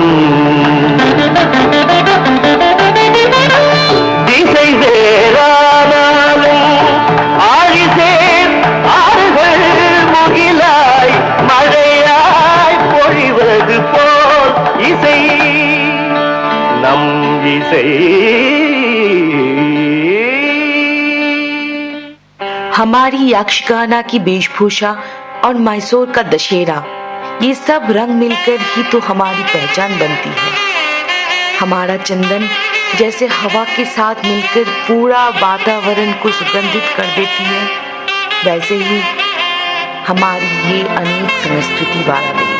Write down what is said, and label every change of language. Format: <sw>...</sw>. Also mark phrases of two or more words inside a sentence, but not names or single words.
<ta>திசை வேறானாலும் ஆழிசேர் ஆறுகள் முகிலாய் மழையாய் பொழிவது போல் இசை நம் இசை.</ta> <hi>हमारी यक्षगाना की वेशभूषा और मैसूर का दशहरा, ये सब रंग मिलकर ही तो हमारी पहचान बनती है। हमारा चंदन जैसे हवा के साथ मिलकर पूरा वातावरण को सुगंधित कर देती है, वैसे ही हमारी ये अनेक संस्कृति वाला देश।</hi>